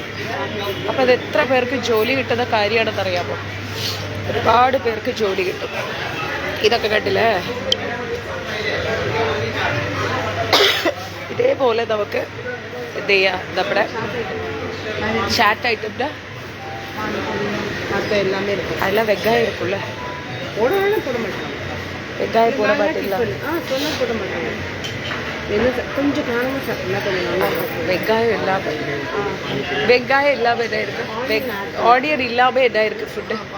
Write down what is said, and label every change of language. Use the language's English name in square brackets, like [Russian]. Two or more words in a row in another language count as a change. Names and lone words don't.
[Malayalam] അപ്പോൾ അത് എത്ര പേർക്ക് ജോലി കിട്ടുന്ന കാര്യമാണെന്നറിയാമോ? ഒരുപാട് പേർക്ക് ജോലി കിട്ടും. ഇതൊക്കെ കണ്ടില്ലേ, ഇതേപോലെ നമുക്ക് എന്ത് ചെയ്യാം, നമ്മുടെ ചാറ്റ് ഐറ്റമിൻ്റെ [Tamil] அதெல்லாம் வெங்காயம் இருக்குல்ல, வெங்காயம் போட மாட்டீங்களா? போட மாட்டாங்க, கொஞ்சம் காரமாக சாப்பிட்டா கொஞ்சம் நல்லா இருக்கும். வெங்காயம் இல்லாமல் என்ன இருக்குது, ஆனியன் இல்லாமல் என்ன இருக்குது ஃபுட்டு?